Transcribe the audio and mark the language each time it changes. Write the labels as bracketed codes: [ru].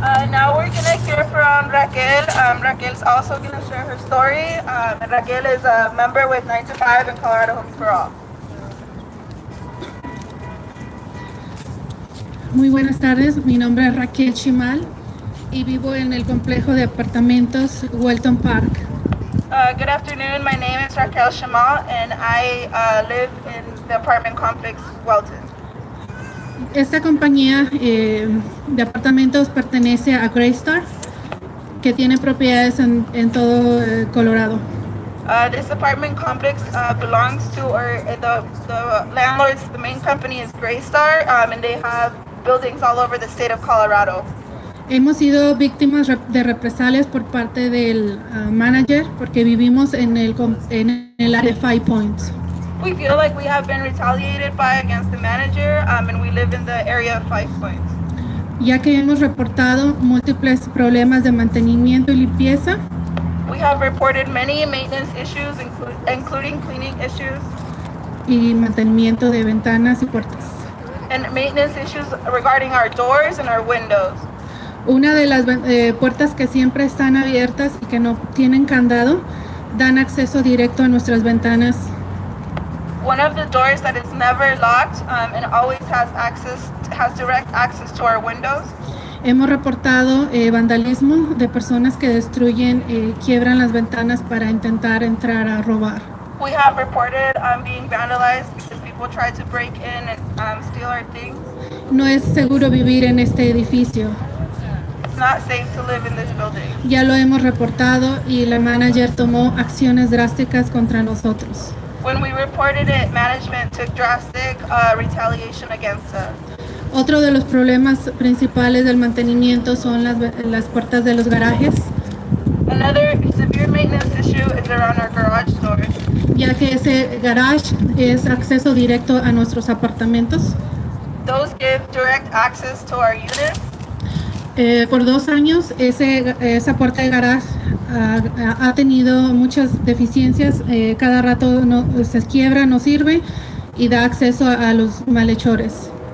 [en] Now we're going to hear from Raquel. Raquel's also going to share her story. Raquel is a member with 9 to 5 in Colorado Homes for All. [es] Muy buenas tardes, mi nombre es Raquel Chimal y vivo en el complejo de apartamentos Welton Park. [en] Good afternoon, my name is Raquel Shamal and I live in the apartment complex Welton. [es] Esta compañía de apartamentos pertenece a Greystar, que tiene propiedades en todo Colorado. [en] This apartment complex belongs to the landlords. The main company is Greystar, and they have buildings all over the state of Colorado. [es] Hemos sido víctimas de represalias por parte del manager porque vivimos en el área de Five Points. [en] We feel like we have been retaliated against the manager, and we live in the area of Five Points. [es] Ya que hemos reportado múltiples problemas de mantenimiento y limpieza. [en] We have reported many maintenance issues, including cleaning issues. [es] Y mantenimiento de ventanas y puertas. [en] And maintenance issues regarding our doors and our windows. [es] Una de las puertas que siempre están abiertas y que no tienen candado dan acceso directo a nuestras ventanas. [en] One of the doors that is never locked and always has direct access to our windows. [es] Hemos reportado vandalismo de personas que destruyen, quiebran las ventanas para intentar entrar a robar. [en] We have reported being vandalized because people try to break in and steal our things. [es] No es seguro vivir en este edificio. [en] It's not safe to live in this building. [es] Ya lo hemos reportado y la manager tomó acciones drásticas contra nosotros. [en] When we reported it, management took drastic retaliation against us. [es] Otro de los problemas principales del mantenimiento son las puertas de los garajes. [en] Another severe maintenance issue is around our garage doors. [es] Ya que ese garage es acceso directo a nuestros apartamentos. [en] Those give direct access to our units. [es] Por 2 años esa puerta de garage ha tenido muchas deficiencias. Cada rato se quiebra, no sirve y da acceso a los malhechores.